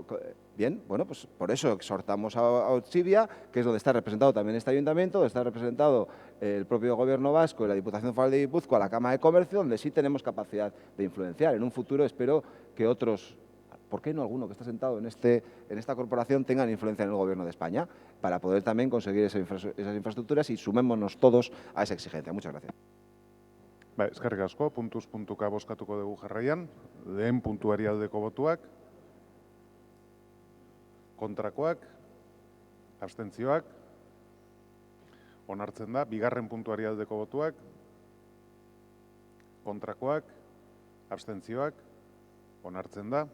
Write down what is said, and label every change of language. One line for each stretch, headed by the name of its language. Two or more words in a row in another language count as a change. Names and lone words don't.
Spanish: Bien, bueno, pues por eso exhortamos a Ortzibia, que es donde está representado también este ayuntamiento, donde está representado el propio Gobierno vasco y la Diputación Foral de Guipúzcoa, la Cámara de Comercio, donde sí tenemos capacidad de influenciar. En un futuro espero que otros, ¿por qué no alguno que está sentado en esta corporación, tengan influencia en el Gobierno de España para poder también conseguir esas infraestructuras y sumémonos todos a esa exigencia? Muchas gracias.
Basque: Eskerrik asko, puntuz puntuka bozkatuko dugu jarraian. Lehen puntuari aldeko botuak, kontrakoak, abstentzioak, onartzen da. Bigarren puntuari aldeko botuak, kontrakoak, abstentzioak, onartzen da.